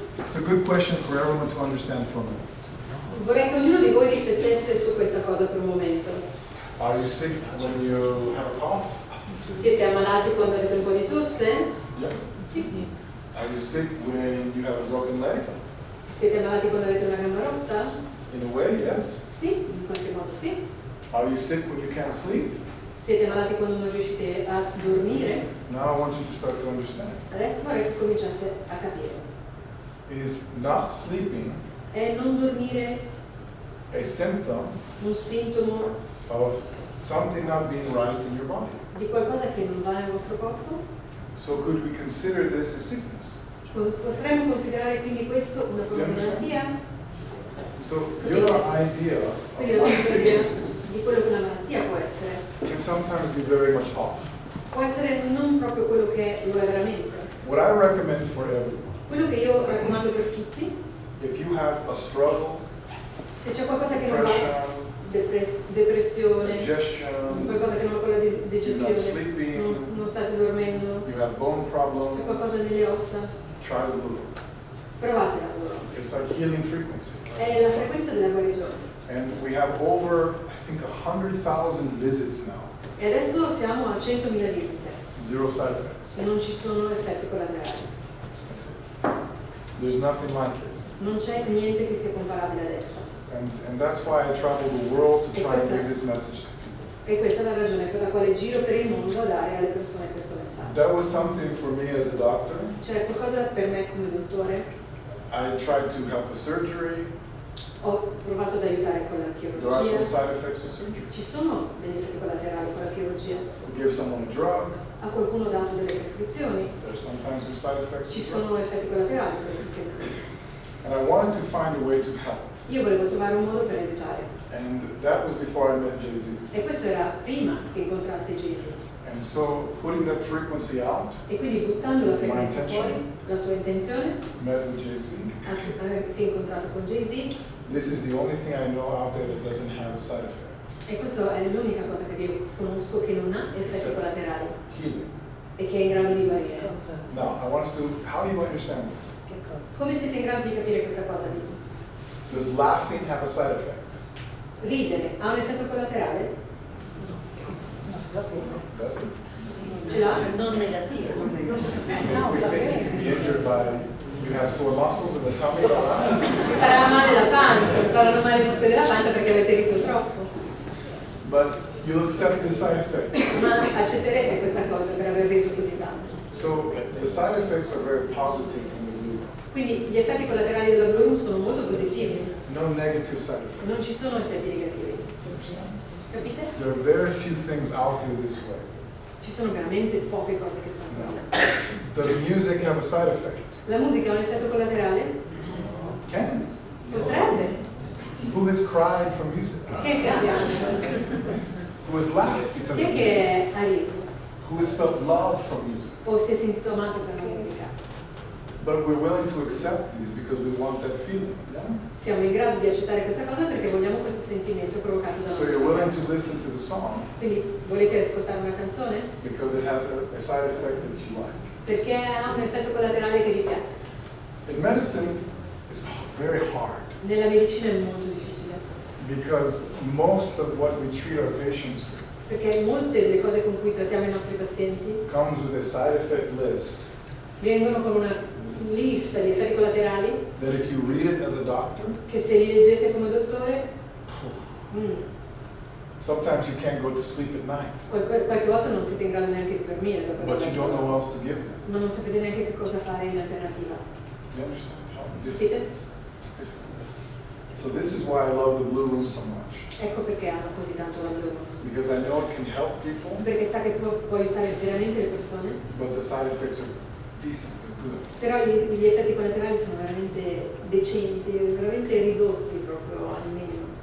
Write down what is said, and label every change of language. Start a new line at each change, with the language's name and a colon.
English: It's a good question for everyone to understand for a minute.
Italian: Vorrei che ognuno di voi riflettesse su questa cosa per un momento.
English: Are you sick when you have a cough?
Italian: Siete ammalati quando avete un po' di tosse?
English: Yeah. Are you sick when you have a broken leg?
Italian: Siete ammalati quando avete una gamba rotta?
English: In a way, yes.
Italian: Sì, in qualche modo sì.
English: Are you sick when you can't sleep?
Italian: Siete ammalati quando non riuscite a dormire?
English: Now I want you to start to understand.
Italian: Adesso vorrei che cominciasse a capire.
English: Is not sleeping
Italian: È non dormire
English: a symptom
Italian: un sintomo
English: of something not being right in your body?
Italian: di qualcosa che non va nel vostro corpo?
English: So could we consider this a sickness?
Italian: Potremmo considerare quindi questo una forma di malattia?
English: So your idea of
Italian: Quindi la
English: what
Italian: vostra idea
English: sickness is
Italian: di quello che una malattia può essere.
English: can sometimes be very much off.
Italian: Può essere non proprio quello che lo è veramente.
English: What I recommend for everyone,
Italian: Quello che io raccomando per tutti,
English: if you have a struggle,
Italian: se c'è qualcosa che non va,
English: depression,
Italian: depressione,
English: digestion,
Italian: qualcosa che non va con la
English: you're not
Italian: digestione,
English: sleeping,
Italian: non state dormendo,
English: you have bone
Italian: c'è qualcosa
English: problems,
Italian: nelle ossa,
English: try the Blu Room.
Italian: provate la loro.
English: It's like healing frequency.
Italian: È la frequenza della guarigione.
English: And we have over, I think, 100,000 visits now.
Italian: E adesso siamo a 100.000 visite.
English: Zero side effects.
Italian: E non ci sono effetti collaterali.
English: That's it. There's nothing like it.
Italian: Non c'è niente che sia comparabile ad essa.
English: And that's why I travel the world to try and give this message to people.
Italian: E questa è la ragione per la quale giro per il mondo a dare alle persone questo messaggio.
English: That was something for me as a doctor.
Italian: C'era qualcosa per me come dottore.
English: I tried to help with surgery.
Italian: Ho provato ad aiutare con la
English: There are some side effects with surgery.
Italian: Ci sono degli effetti collaterali con la chirurgia.
English: We give someone a drug.
Italian: A qualcuno ho dato delle prescrizioni.
English: There's sometimes with side effects
Italian: Ci
English: with
Italian: sono
English: drugs.
Italian: effetti collaterali per le prescrizioni.
English: And I wanted to find a way to help.
Italian: Io volevo trovare un modo per aiutare.
English: And that was before I met Jay-Z.
Italian: E questo era prima che incontrassi Jay-Z.
English: And so putting that frequency out,
Italian: E quindi buttando la
English: My
Italian: frequenza
English: intention.
Italian: fuori, la sua intenzione,
English: met with Jay-Z.
Italian: si è incontrato con Jay-Z.
English: This is the only thing I know out there that doesn't have a side effect.
Italian: E questa è l'unica cosa che io conosco che non ha effetti collaterali
English: Healing.
Italian: e che è in grado di guarire.
English: Now, I want us to, how do you understand this?
Italian: Come siete in grado di capire questa cosa?
English: Does laughing have a side effect?
Italian: Ridere ha un effetto collaterale?
English: Does it?
Italian: Ce l'ha? Non negativo.
English: If we think you can be injured by, you have sore muscles in the tummy,
Italian: Vi farà male la pancia, vi faranno male i muscoli della pancia perché avete riso troppo.
English: but you'll accept the side effect.
Italian: Ma accetterete questa cosa per aver riso così tanto.
English: So the side effects are very positive from the Blu Room.
Italian: Quindi gli effetti collaterali della Blu Room sono molto positivi.
English: No negative side effects.
Italian: Non ci sono effetti negativi. Capite?
English: There are very few things out there this way.
Italian: Ci sono veramente poche cose che sono così.
English: Does music have a side effect?
Italian: La musica ha un effetto collaterale?
English: Can.
Italian: Potrebbe.
English: Who has cried from music?
Italian: Chi è che ha pianto?
English: Who has laughed because
Italian: Chi
English: of
Italian: è
English: music?
Italian: che ha riso?
English: Who has felt love from music?
Italian: O si è sentito amato per la musica?
English: But we're willing to accept these because we want that feeling.
Italian: Siamo in grado di accettare questa cosa perché vogliamo questo sentimento provocato dalla
English: So you're willing
Italian: musica.
English: to listen to the song
Italian: Quindi volete ascoltare una canzone?
English: because it has a side effect that you like.
Italian: Perché ha un effetto collaterale che vi piace.
English: In medicine, it's very hard
Italian: Nella medicina è molto difficile,
English: because most of what we treat our patients with
Italian: perché molte delle cose con cui trattiamo i nostri pazienti
English: comes with a side effect list
Italian: vengono con una lista di effetti collaterali
English: that if you read it as a doctor,
Italian: che se li leggete come dottore,
English: sometimes you can't go to sleep at night,
Italian: qualche volta non siete in grado neanche di dormire dopo
English: but you
Italian: aver
English: don't
Italian: letto.
English: know what else to give them.
Italian: Ma non sapete neanche che cosa fare in alternativa.
English: You understand how
Italian: Capite?
English: difficult? It's difficult. So this is why I love the Blu Room so much,
Italian: Ecco perché amo così tanto la Blu Room.
English: because I know it can help people,
Italian: Perché sa che può aiutare veramente le persone,
English: but the side effects are decent, they're good.
Italian: però gli effetti collaterali sono veramente decenti, veramente ridotti proprio al minimo.